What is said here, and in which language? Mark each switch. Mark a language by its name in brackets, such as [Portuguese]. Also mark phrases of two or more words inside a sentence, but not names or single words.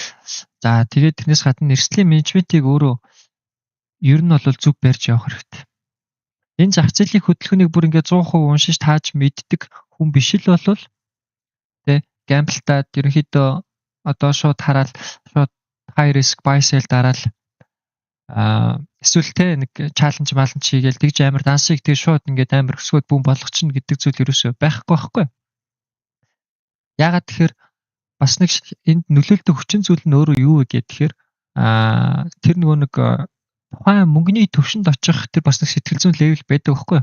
[Mongolian] За тэгээд тэрнээс гадна эрсдлийн менежментийг өөрөө ер нь бол зөв барьж явах хэрэгтэй. Энэ зах зээлийн хөдөлгөөнийг бүр ингээд 100% уншиж тааж мэддэг хүн биш л болвол тэ гамблтаад ерөнхийдөө одоо шууд хараад шууд [English] high risk buy sell [Mongolian] дараал эсвэл тэ нэг чаленж хийгээл тэгж амар дансыг тэг шууд ингээд амар өсгөөд бүүн болгочихно гэдэг зүйл ерөөсөө байхгүй байхгүй. Яагаад тэгэхээр бас нэг энд нөлөөлтөй хүчин зүйл нь өөрөө юу вэ гэхээр тэр нөгөө нэг тухайн мөнгөний төвшөнд очих тэр бас нэг сэтгэл зүйн левел байдаг байхгүй.